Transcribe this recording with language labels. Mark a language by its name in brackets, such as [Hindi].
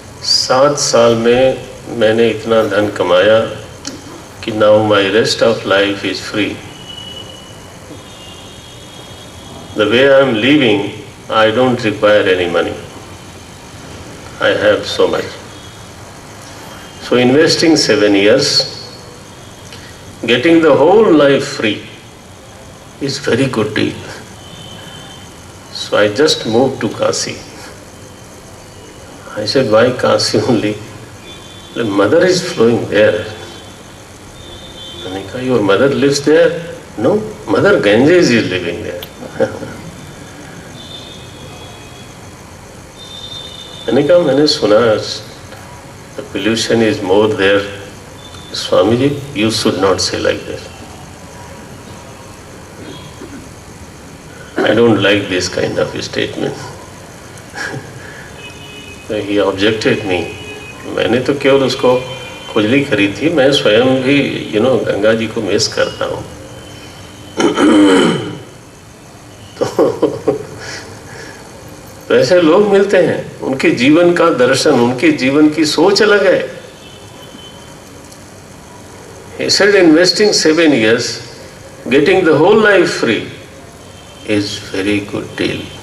[Hindi] 7 साल में मैंने इतना धन कमाया कि [English] Now my rest of life is free. The way I am living, I don't require any money, I have so much. So investing 7 years, getting the whole life free is very good deal. So I just moved to Kasi. I said, why Kasi only? The mother is flowing there. Anika, your mother lives there? No, Mother Ganges is living there. Anika, [Hindi] मैंने सुना [English] the pollution is more there. Swamiji, you should not say like that. I don't like this kind of statement. He objected me. [Hindi] मैंने तो केवल उसको खुजली करी थी, मैं स्वयं भी गंगा जी को मिस करता हूँ। तो ऐसे लोग मिलते हैं, उनके जीवन का दर्शन, उनके जीवन की सोच अलग है। [English] He said investing 7 years, getting the whole life free is very good deal.